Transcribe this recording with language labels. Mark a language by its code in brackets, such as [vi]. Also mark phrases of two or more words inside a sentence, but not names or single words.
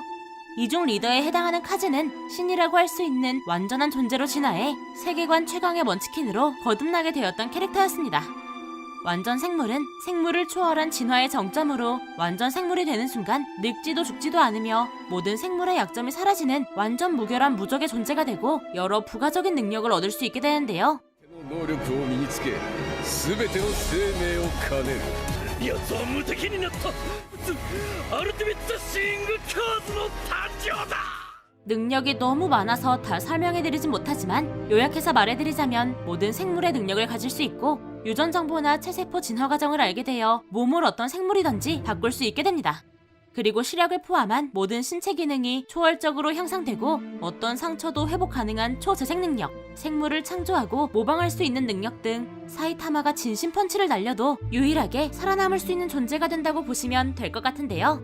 [ko] 이중 리더에 해당하는 카즈는 신이라고 할 수 있는 완전한 존재로 진화해 세계관 최강의 먼치킨으로 거듭나게 되었던 캐릭터였습니다. 완전 생물은 생물을 초월한 진화의 정점으로 완전 생물이 되는 순간 늙지도 죽지도 않으며 모든 생물의 약점이 사라지는 완전 무결한 무적의 존재가 되고 여러 부가적인 능력을 얻을 수 있게 되는데요. [ja] 能力を身につけ全ての生命を兼ねる奴は無敵になったアルティメットシーングカーズの誕生だ [ko] 능력이 너무 많아서 다 설명해드리진 못하지만 요약해서 말해드리자면 모든 생물의 능력을 가질 수 있고 유전 정보나 체세포 진화 과정을 알게 되어 몸을 어떤 생물이든지 바꿀 수 있게 됩니다. 그리고 시력을 포함한 모든 신체 기능이 초월적으로 향상되고 어떤 상처도 회복 가능한 초재생 능력, 생물을 창조하고 모방할 수 있는 능력 등 사이타마가 진심 펀치를 날려도 유일하게 살아남을 수 있는 존재가 된다고 보시면 될 것 같은데요.